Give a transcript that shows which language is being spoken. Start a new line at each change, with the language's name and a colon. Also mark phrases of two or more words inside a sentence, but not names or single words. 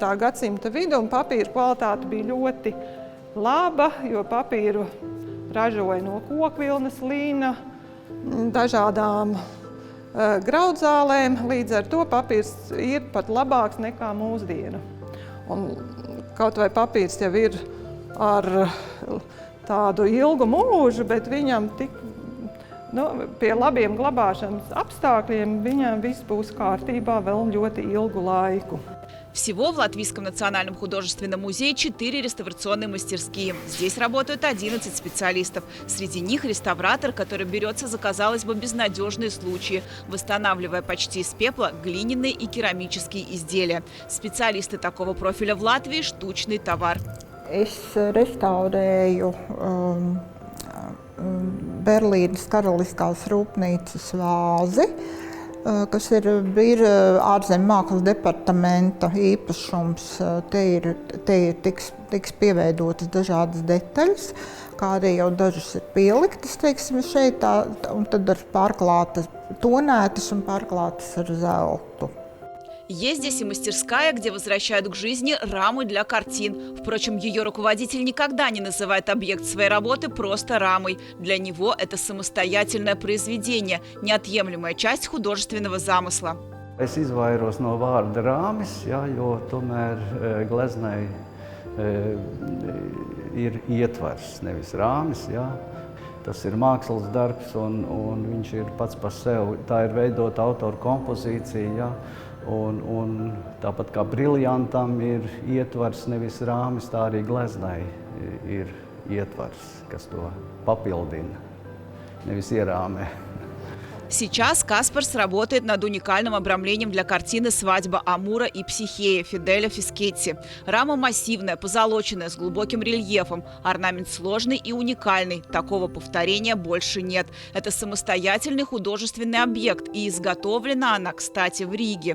Latvian: gadsimta vidum papīra kvalitāte bija ļoti laba, jo papīru ražoja no kokvilnas, līna, dažādām graudzālēm, līdz ar to papīrs ir pat labāks nekā mūsdienu. Un kaut vai papīrs jau ir ar tādu ilgu mūžu, bet viņam pie labiem glabāšanas apstākļiem viņam viss būs kārtībā vēl ļoti ilgu laiku.
Russian: Всего в Латвийском национальном художественном музее 4 реставрационные мастерские. Здесь работают 11 специалистов. Среди них реставратор, который берется за, казалось бы, безнадежные случаи, восстанавливая почти из пепла глиняные и керамические изделия. Специалисты такого профиля в Латвии – штучный товар.
Latvian: Es restaurēju Berlīnes Karaliskās rūpnīcas vāzi, kas ir ārzemju mākslas departamenta īpašums. Te tiks pieveidotas dažādas detaļas, kā arī jau dažas ir pieliktas, teiksim, šeit, un tad ir pārklātas, tonētas un pārklātas ar zeltu.
Russian: Есть здесь и мастерская, где возвращают к жизни рамы для картин. Впрочем, ее руководитель никогда не называет объект своей работы просто рамой. Для него это самостоятельное произведение, неотъемлемая часть художественного замысла.
Latvian: Es izvairos no vārda rāmis, jo tomēr gleznai ir ietvars, nevis rāmis. Tas ir mākslas darbs, un viņš ir pats par sevi. Tā ir veidota autora kompozīcija. Un tāpat kā briljantam ir ietvars, nevis rāmis, tā arī gleznai ir ietvars, kas to papildina, nevis ierāmē.
Russian: Сейчас Каспарс работает над уникальным обрамлением для картины «Свадьба Амура и Психея» Фиделя Фискетти. Рама массивная, позолоченная, с глубоким рельефом. Орнамент сложный и уникальный. Такого повторения больше нет. Это самостоятельный художественный объект, и изготовлена она, кстати, в Риге.